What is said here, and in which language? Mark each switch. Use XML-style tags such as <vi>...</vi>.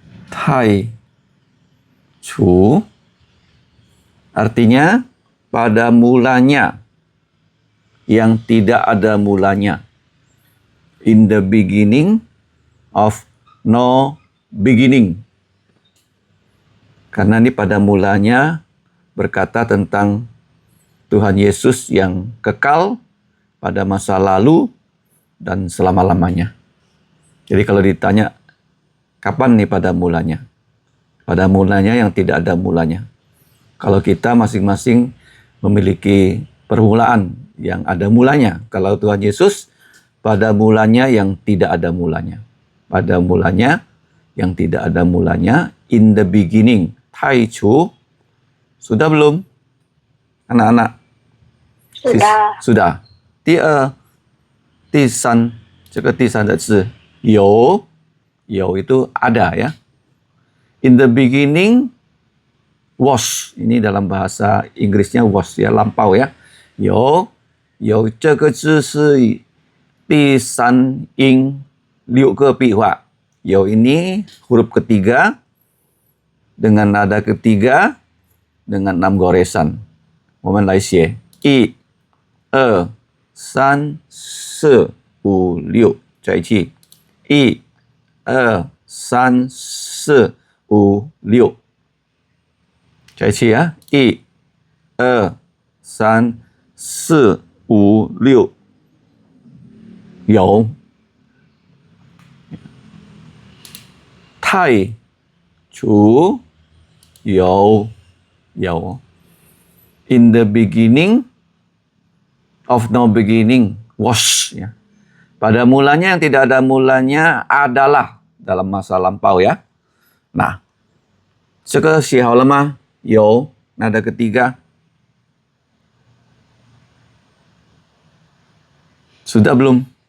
<id>Tai Chu artinya pada mulanya, yang tidak ada mulanya.</id> <en>In the beginning of no beginning.</en> <id>Karena ini pada mulanya berkata tentang Tuhan Yesus yang kekal pada masa lalu dan selama-lamanya. Jadi kalau ditanya, kapan nih pada mulanya? Pada mulanya yang tidak ada mulanya. Kalau kita masing-masing memiliki permulaan yang ada mulanya. Kalau Tuhan Yesus, pada mulanya yang tidak ada mulanya. Pada mulanya yang tidak ada mulanya,</id> <en>in the beginning.</en> <id>Tai Chu. Sudah belum? Anak-anak? Sudah. Sudah.</id> <zh>第二、第三，这个第三的字有，有</zh> <id>itu ada ya.</id> <en>In the beginning was,</en> <id>ini dalam bahasa Inggrisnya was ya, lampau ya.</id> <zh>有这个字是第三音6个笔画。</zh> <id>有 ini huruf ketiga dengan nada ketiga dengan 6 goresan.</id> <zh>我们来写1、2、3、4、5、6，在一起。 1、2、3、4、5、6，在一起啊！ 1、2、3、4、5、6，有。太除有。</zh> <en>In the beginning of no beginning was ya.</en> <id>Pada mulanya yang tidak ada mulanya adalah dalam masa lampau ya.</id> <zh>Nah, 这个写好了吗？有</zh> <id>nada ketiga. Sudah belum?</id>